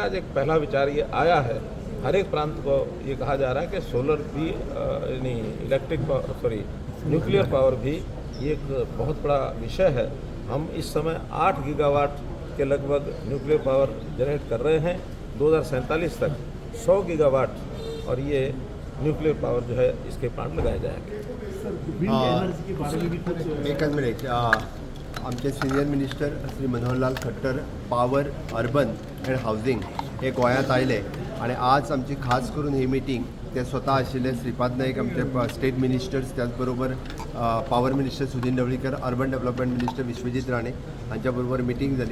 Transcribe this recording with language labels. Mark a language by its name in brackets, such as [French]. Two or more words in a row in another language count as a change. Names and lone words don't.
[Hindi] आज एक पहला विचार ये आया है, हर एक प्रांत को ये कहा जा रहा है कि सोलर भी [English] nuclear power [Hindi] भी ये एक बहुत बड़ा विषय है। हम इस समय 8 गीगावाट के लगभग [English] nuclear power generate [Hindi] कर रहे हैं। 2047 तक 100 गीगावाट और ये [English] nuclear power [Hindi] जो है इसके प्लांट लगाए जाएंगे। [Konkani] एकच मिनिट, आमचे [English] senior minister [Konkani] श्री मनोहरलाल खट्टर [English] Power Urban and Housing [Konkani] हे गोंयांत आयले, आणि आज आमची खास करून ही मिटींग ते स्वतः आशिल्ले श्रीपाद नाईक आमचे [English] state ministers, [Konkani] त्याचबरोबर [English] power minister [Konkani] सुदीन ढवळीकर, [English] Urban Development Minister [Konkani] विश्वजीत राणे हांच्या बरोबर मिटींग जाली.